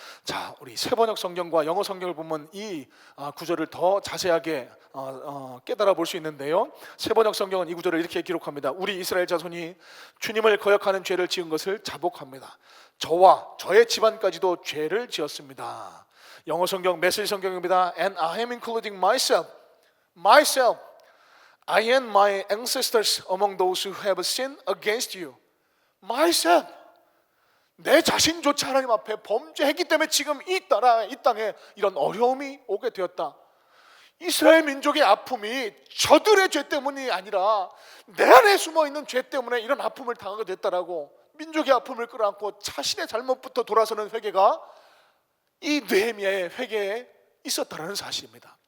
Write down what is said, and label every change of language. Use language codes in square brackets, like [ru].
[ko] 자, 우리 세번역 성경과 영어 성경을 보면 이 구절을 더 자세하게 깨달아 볼 수 있는데요. 세번역 성경은 이 구절을 이렇게 기록합니다. 우리 이스라엘 자손이 주님을 거역하는 죄를 지은 것을 자복합니다. 저와 저의 집안까지도 죄를 지었습니다. 영어 성경 메시지 성경입니다. [en] And I am including myself. I and my ancestors among those who have sinned against you. Myself. [ko] 내 자신조차 하나님 앞에 범죄했기 때문에 지금 이 땅에 이런 어려움이 오게 되었다. 이스라엘 민족의 아픔이 저들의 죄 때문이 아니라 내 안에 숨어있는 죄 때문에 이런 아픔을 당하게 됐다라고 민족의 아픔을 끌어안고 자신의 잘못부터 돌아서는 회개가 이 느헤미야의 회개에 있었다는 사실입니다.